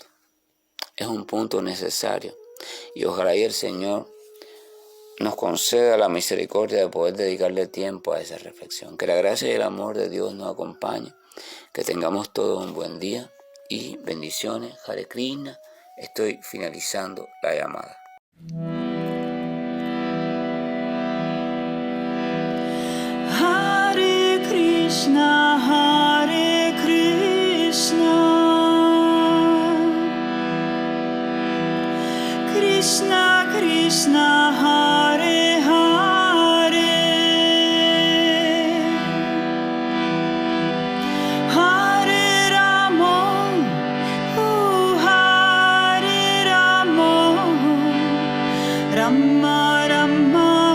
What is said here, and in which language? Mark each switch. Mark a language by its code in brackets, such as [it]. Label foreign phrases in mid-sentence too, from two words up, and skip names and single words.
[es] Es un punto necesario y ojalá y el Señor nos conceda la misericordia de poder dedicarle tiempo a esa reflexión. Que la gracia y el amor de Dios nos acompañe. Que tengamos todos un buen día y bendiciones. [sa] हरे कृष्ण. [es] Estoy finalizando la llamada. [sa] हरे कृष्ण हरे कृष्ण, कृष्ण कृष्ण हरे हरे हरे राम हरे राम राम राम.